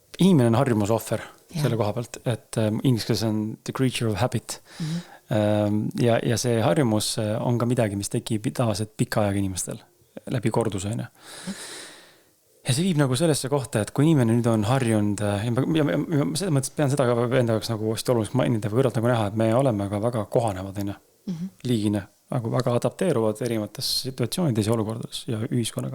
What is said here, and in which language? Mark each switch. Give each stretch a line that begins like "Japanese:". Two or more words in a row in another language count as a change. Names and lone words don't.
Estonian: inimene on harjumusohver selle koha pealt, et inglise keeles on
English: the creature of habit.
Estonian: Ja see harjumus on ka midagi, mis tekib tavaliselt pika ajaga inimestel läbi korduse. Ja see viib nagu sellesse kohta, et kui inimene nüüd on harjunud, ja selles mõttes pean seda ka enda jaoks nagu hästi oluliseks mainida või kõrvalt nagu näha, et me oleme ka väga kohanevad, liigine, nagu väga adapteeruvad erinevates situatsioonides ja olukordades ja ühiskonnaga.